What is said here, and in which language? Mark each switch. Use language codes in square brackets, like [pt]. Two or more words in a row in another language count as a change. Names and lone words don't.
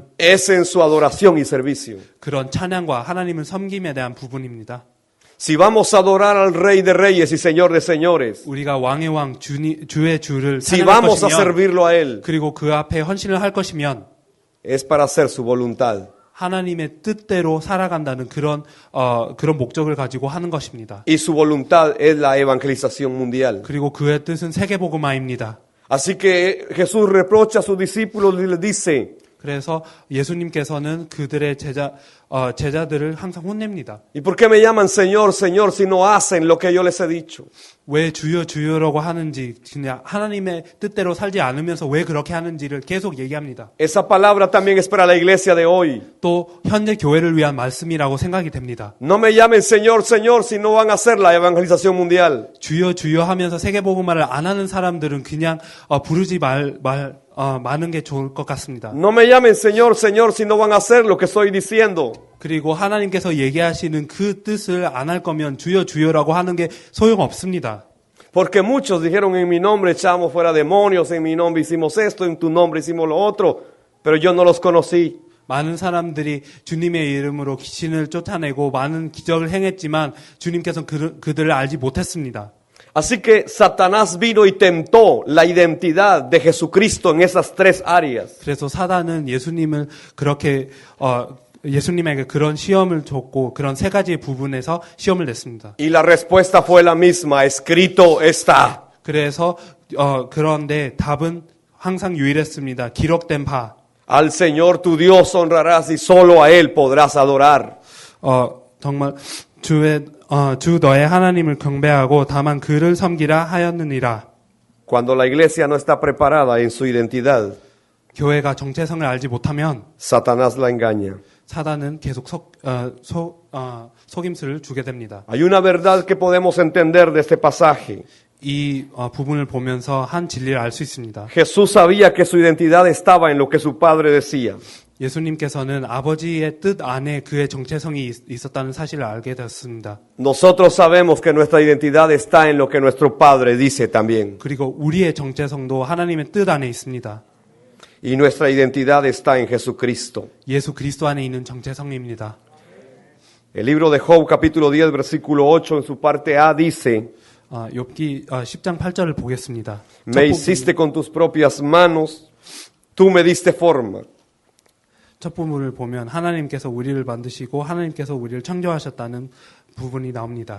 [es] es en su adoración y servicio. [ko] 그런 찬양과 하나님을 섬김에 대한 부분입니다. [es] Si vamos a adorar al Rey de Reyes y Señor de Señores, [ko] 우리가 왕의 왕 주의 주를 [es] si [ko] 찬양할 [es] vamos a [ko] 것이면 [es] servirlo a Él, [ko] 그리고 그 앞에 헌신을 할 것이면 [es] es para hacer su voluntad. [ko] 하나님의 뜻대로 살아간다는 그런 목적을 가지고 하는 것입니다. [es] Y su voluntad es la evangelización mundial. [ko] 그리고 그의 뜻은 세계복음화입니다. [es] Así que Jesús reprocha a sus discípulos y les dice, [ko] 그래서 예수님께서는 그들의 제자들을 항상 혼냅니다. [es] ¿y por qué me llaman Señor, Señor si no hacen lo que yo les he dicho? [ko] 왜 주여 주여라고 하는지 그냥 하나님의 뜻대로 살지 않으면서 왜 그렇게 하는지를 계속 얘기합니다. [es] Esa palabra también es para la iglesia de hoy. [ko] 또 현재 교회를 위한 말씀이라고 생각이 됩니다. [es] No me llamen Señor, Señor si no van a hacer la evangelización mundial. [ko] 주여 주여 하면서 세계복음화를 안 하는 사람들은 그냥 부르지 많은 게 좋을 것 같습니다. [es] No me llamen Señor, Señor si no van a hacer lo que estoy diciendo. [ko] 그리고 하나님께서 얘기하시는 그 뜻을 안 할 거면 주여 주여라고 하는 게 소용없습니다. [es] Porque muchos dijeron en mi nombre echamos fuera demonios, en mi nombre hicimos esto, en tu nombre hicimos lo otro, pero yo no los conocí. [ko] 많은 사람들이 주님의 이름으로 귀신을 쫓아내고 많은 기적을 행했지만 주님께서는 그들을 알지 못했습니다. [es] Así que Satanás vino y tentó la identidad de Jesucristo en esas tres áreas. [ko] 그래서 사단은 예수님을 그렇게 예수님에게 그런 시험을 줬고 그런 세 가지의 부분에서 시험을 냈습니다. [es] Y la respuesta fue la misma, escrito está. [ko] 그래서 그런데 답은 항상 유일했습니다. 기록된 바. [es] Al Señor tu Dios honrarás y solo a Él podrás adorar. [ko] 정말 주 너의 하나님을 경배하고 다만 그를 섬기라 하였느니라. [es] Cuando la iglesia no está preparada en su identidad, [ko] 교회가 정체성을 알지 못하면 [es] Satanás la engaña. [ko] 사단은 계속 속임수를 주게 됩니다. [es] Hay una verdad que podemos entender de este pasaje. [ko] 이 부분을 보면서 한 진리를 알 수 있습니다. [es] Jesús sabía que su identidad estaba en lo que su padre decía. [ko] 예수님께서는 아버지의 뜻 안에 그의 정체성이 있었다는 사실을 알게 되었습니다. [es] Nosotros sabemos que nuestra identidad está en lo que nuestro padre dice también. [ko] 그리고 우리의 정체성도 하나님의 뜻 안에 있습니다. [es] Y nuestra identidad está en Jesucristo. [ko] 예수 그리스도 안에 있는 정체성입니다. [es] El libro de Job, capítulo 10, versículo 8, en su parte A, dice, [ko] 욥기 10장 8절을 보겠습니다. [es] me hiciste con tus propias manos, tú me diste forma. [ko] 첫 부분을 보면 하나님께서 우리를 만드시고 하나님께서 우리를 창조하셨다는 부분이 나옵니다.